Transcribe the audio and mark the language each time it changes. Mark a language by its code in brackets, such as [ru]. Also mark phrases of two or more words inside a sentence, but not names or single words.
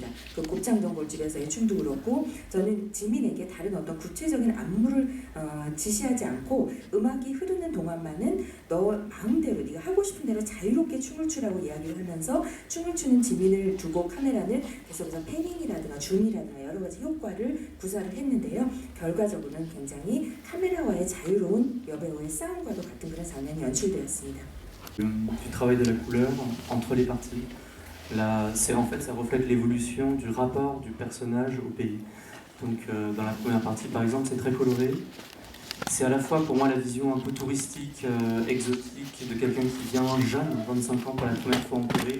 [ko] 곱창 전골집에서의 춤도 그렇고 저는 지민에게 다른 어떤 구체적인 안무를 지시하지 않고 음악이 흐르는 동안만은 너 마음대로 네가 하고 싶은 대로 자유롭게 춤을 추라고 이야기를 하면서 춤을 추는 지민을 두고 카메라는 계속해서 패닝이라든가 줌이라든가 여러 가지 효과를 구사를 했는데요. 결과적으로는 굉장히 카메라와의 자유로운 여배우의 싸움과도 같은 그런 장면이 연출되었습니다. [fr] Du travail de la couleur entre les parties. Là, en fait, ça reflète l'évolution du rapport du personnage au pays. Donc, dans la première partie, par exemple, c'est très coloré. C'est à la fois pour moi la vision un peu touristique, exotique de quelqu'un qui vient jeune, 25 ans pour la première fois en Corée.